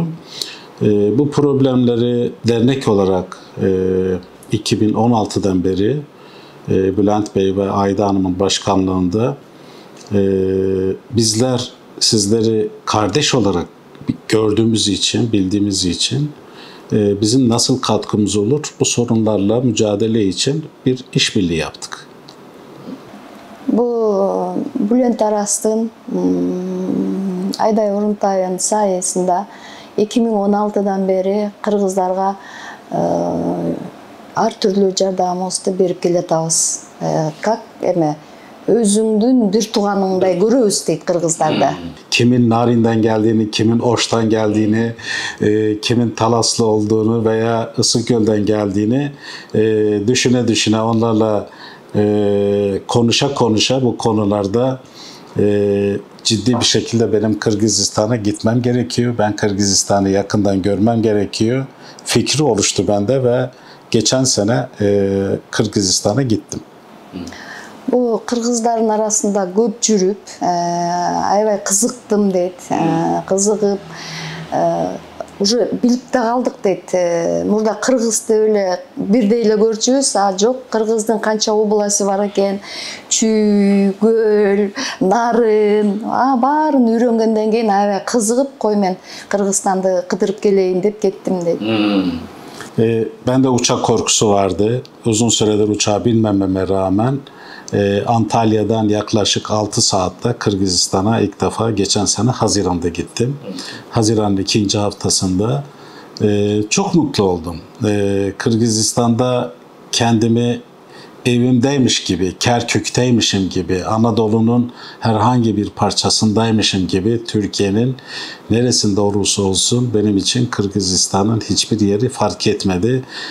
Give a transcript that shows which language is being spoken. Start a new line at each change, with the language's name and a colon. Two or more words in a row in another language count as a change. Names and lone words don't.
Turkish: Bu problemleri dernek olarak 2016'dan beri Bülent Bey ve Ayda Hanım'ın başkanlığında bizler sizleri kardeş olarak gördüğümüz için, bildiğimiz için bizim nasıl katkımız olur bu sorunlarla mücadele için bir işbirliği yaptık. Bu Bülent Taras'ın Ayday Oruntaев'ın sayesinde 2016'dan beri Kırgızlarga
Kyrgyz: ар түрлүү жардамыбызды берип келатабыз. Как özüңдүн бир тууганыңдай көрөбүз дейт кыргыздарда.
Turkish: Kimin Narin'den geldiğini, kimin Oş'tan geldiğini, kimin Talaslı olduğunu veya Isıkgöl'den geldiğini düşüne onlarla konuşa bu konularda ciddi bir şekilde benim Kırgızistan'a gitmem gerekiyor. Ben Kırgızistan'ı yakından görmem gerekiyor. Fikri oluştu bende ve geçen sene Kırgızistan'a gittim. Bu kırgızların arasında
Kyrgyz: көп жүрүp, аябай кызыктым дейт, кызыгып, уже билип да калдык дейт. Мурда кыргызды эле бирдей эле көрчүбүз, жок, кыргыздын канча областы бар экен, Чүй, Көл, Нарын, баарын үйрөнгөндөн кийин аябай кызыгып, кой мен Кыргызстанды кыдырып келейин деп кеттим дейт.
Turkish: Bende uçak korkusu vardı. Uzun süredir uçağa binmememe rağmen Antalya'dan yaklaşık 6 saatte Kırgızistan'a ilk defa geçen sene Haziran'da gittim. Haziran'ın 2. haftasında çok mutlu oldum. Kırgızistan'da kendimi evimdeymiş gibi, Kerkük'teymişim gibi, Anadolu'nun herhangi bir parçasındaymışım gibi, Türkiye'nin neresinde olursa olsun benim için Kırgızistan'ın hiçbir yeri fark etmedi.